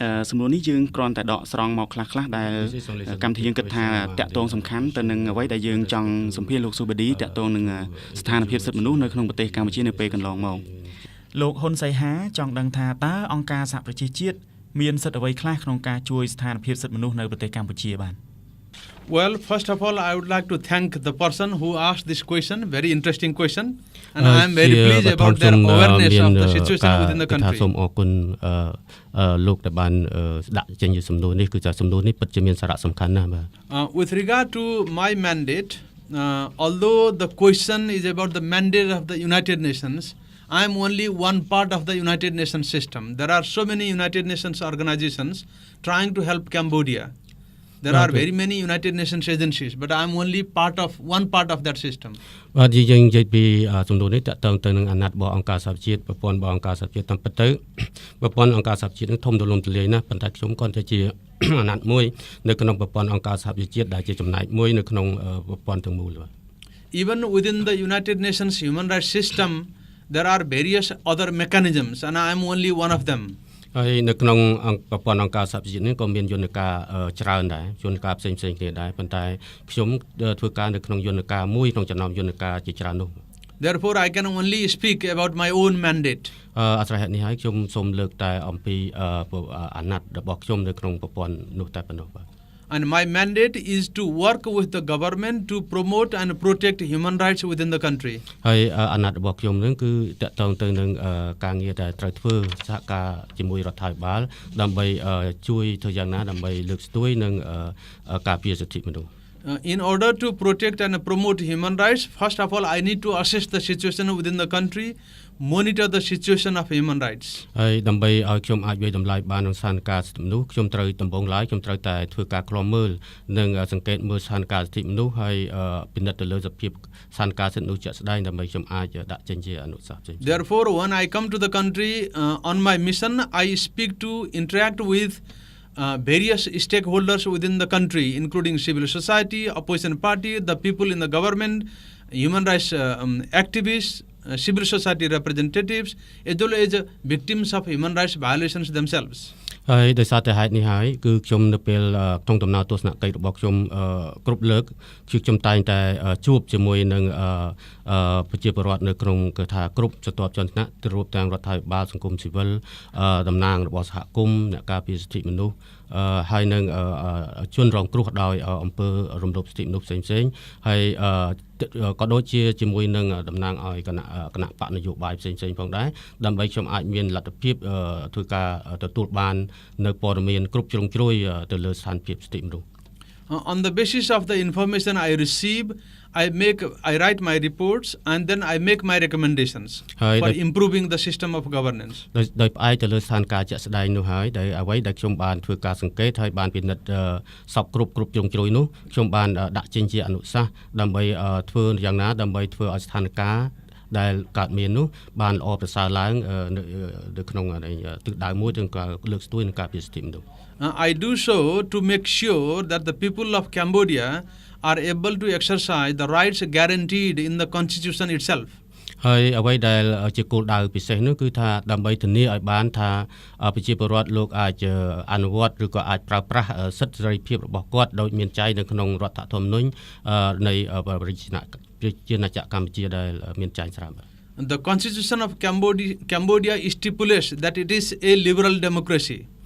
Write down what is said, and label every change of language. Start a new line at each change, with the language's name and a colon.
Khmer: សំណួរនេះយើងគ្រាន់តែដកស្រង់មកខ្លះៗដែលកម្មវិធីយើងគិតថាតាក់ទងសំខាន់ទៅនឹងអ្វីដែលយើងចង់សម្ភាសន៍លោកស៊ូបឌីតាក់ទងនឹងស្ថានភាពសិទ្ធិមនុស្សនៅក្នុងប្រទេសកម្ពុជានៅពេលកន្លងមកលោកហ៊ុនសីហាចង់ដឹងថាតើអង្គការសហប្រជាជាតិមានសិទ្ធិអ្វីខ្លះក្នុងការជួយស្ថានភាពសិទ្ធិមនុស្សនៅប្រទេសកម្ពុជាបាន
English: Well, first of all, I would like to thank the person who asked this question, very interesting question, and I am very pleased about their awareness of the situation within the country.
Khmer: សូមអរគុណលោកដែលបានដាក់ចេញជាសំណួរនេះគឺថាសំណួរនេះពិតជាមានសារៈសំខាន់ណាស់បាទ
English: With regard to my mandate, although the question is about the mandate of the United Nations, I am only one part of the United Nations system. There are so many United Nations organizations trying to help Cambodia. There are very many United Nations agencies, but I am only one part of that system.
Khmer: បាទយើងនិយាយពីសំណួរនេះតកតងទៅនឹងអាណត្តិរបស់អង្គការសហជាតិប្រព័ន្ធរបស់អង្គការសហជាតិតាមពិតទៅប្រព័ន្ធអង្គការសហជាតិនឹងធំទូលំទូលាយណាស់ប៉ុន្តែខ្ញុំគ្រាន់តែជាអាណត្តិមួយនៅក្នុងប្រព័ន្ធអង្គការសហជាតិដែលជាចំណែកមួយនៅក្នុងប្រព័ន្ធទាំងមូលបាទ
English: Even within the United Nations human rights system, there are various other mechanisms, and I am only one of them.
Khmer: ហើយនៅក្នុងប្រព័ន្ធអង្គការសហប្រជាជាតិនេះក៏មានយន្តការច្រើនដែរយន្តការផ្សេងៗគ្នាដែរប៉ុន្តែខ្ញុំធ្វើការនៅក្នុងយន្តការមួយក្នុងចំណោមយន្តការជាច្រើននោះ
English: Therefore I can only speak about my own mandate.
Khmer: អត្រហេតុនេះហើយខ្ញុំសូមលើកតែអំពីអាណត្តិរបស់ខ្ញុំនៅក្នុងប្រព័ន្ធនោះតែប៉ុណ្ណោះបាទ
English: And my mandate is to work with the government to promote and protect human rights within the country.
Khmer: ហើយអាណត្តិរបស់ខ្ញុំនឹងគឺតកតងទៅនឹងការងារដែលត្រូវធ្វើសហការជាមួយរដ្ឋាភិបាលដើម្បីជួយធ្វើយ៉ាងណាដើម្បីលើកស្ទួយនិងការពារសិទ្ធិមនុស្ស
English: In order to protect and promote human rights, first of all, I need to assess the situation within the country, monitor the situation of human rights.
Khmer: ហើយដើម្បីឲ្យខ្ញុំអាចវិយតម្លៃបាននឹងស្ថានភាពសិទ្ធិមនុស្សខ្ញុំត្រូវដំបូងឡើយខ្ញុំត្រូវតែធ្វើការឃ្លាំមើលនិងសង្កេតមើលស្ថានភាពសិទ្ធិមនុស្សហើយពិនិត្យទៅលើសភាពស្ថានភាពសិទ្ធិមនុស្សជាក់ស្ដែងដើម្បីខ្ញុំអាចដាក់ចេញជាអនុសាសន៍ផ្សេង
English: Therefore, when I come to the country on my mission, I speak to interact with various stakeholders within the country, including civil society, opposition party, the people in the government, human rights activists, civil society representatives, as well as victims of human rights violations themselves.
Khmer: ហើយដោយសារតែហេតុនេះហើយគឺខ្ញុំនៅពេលក្នុងដំណើរទស្សនកិច្ចរបស់ខ្ញុំគ្រប់លើកខ្ញុំតែងតែជួបជាមួយនឹងប្រជាពលរដ្ឋនៅក្នុងគឺថាគ្រប់ស្រទាប់ជាន់ថ្នាក់រួមទាំងរដ្ឋាភិបាលសង្គមស៊ីវិលតំណាងរបស់សហគមន៍អ្នកការពារសិទ្ធិមនុស្សហើយនឹងជនរងគ្រោះដោយអំពើរំលោភសិទ្ធិមនុស្សផ្សេងៗហើយ ក៏ដូចជាជាមួយនឹងតំណាងឲ្យគណៈបកនយោបាយផ្សេងៗផងដែរដើម្បីខ្ញុំអាចមានលទ្ធភាពធ្វើការទទួលបាននៅព័ត៌មានគ្រប់ជ្រុងជ្រោយទៅលើស្ថានភាពសិទ្ធិមនុស្ស
English: On the basis of the information I receive, I write my reports and then I make my recommendations for improving the system of governance.
Khmer: ដោយផ្អែកទៅលើស្ថានភាពជាក់ស្ដែងនោះហើយដែលអ្វីដែលខ្ញុំបានធ្វើការសង្កេតហើយបានពិនិត្យសពគ្រប់ជ្រុងជ្រោយនោះខ្ញុំបានដាក់ចេញជាអនុសាសន៍ដើម្បីធ្វើយ៉ាងណាដើម្បីធ្វើឲ្យស្ថានភាពដែលកើតមាននោះបានល្អប្រសើរឡើងនៅក្នុងទិសដៅមួយទាំងការលើកស្ទួយនឹងការពារសិទ្ធិមនុស្ស
English: I do so to make sure that the people of Cambodia are able to exercise the rights guaranteed in the constitution itself.
Khmer: ហើយអ្វីដែលជាគោលដៅពិសេសនោះគឺថាដើម្បីធានាឲ្យបានថាប្រជាពលរដ្ឋលោកអាចអនុវត្តឬក៏អាចប្រើប្រាស់សិទ្ធិសេរីភាពរបស់គាត់ដោយមានចែងនៅក្នុងរដ្ឋធម្មនុញ្ញនៃប្រជាណាចក្រកម្ពុជាដែលមានចែងស្រាប់
English: The Constitution of Cambodia stipulates that it is a liberal democracy.